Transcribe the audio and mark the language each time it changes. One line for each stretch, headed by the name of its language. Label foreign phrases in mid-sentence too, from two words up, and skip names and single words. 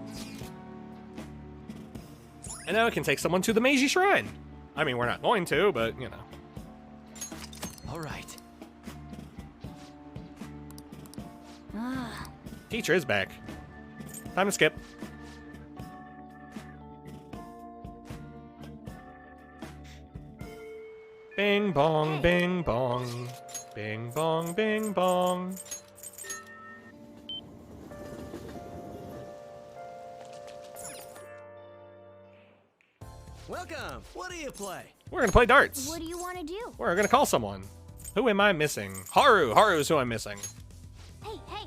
English: And now I can take someone to the Meiji Shrine. I mean, we're not going to, but, you know. All right. Ah. Teacher is back. Time to skip. Bing bong, bing bong. Bing bong, bing bong. Welcome. What do you play? We're gonna play darts. What do you want to do? We're gonna call someone. Who am I missing? Haru. Haru's who I'm missing. Hey, hey.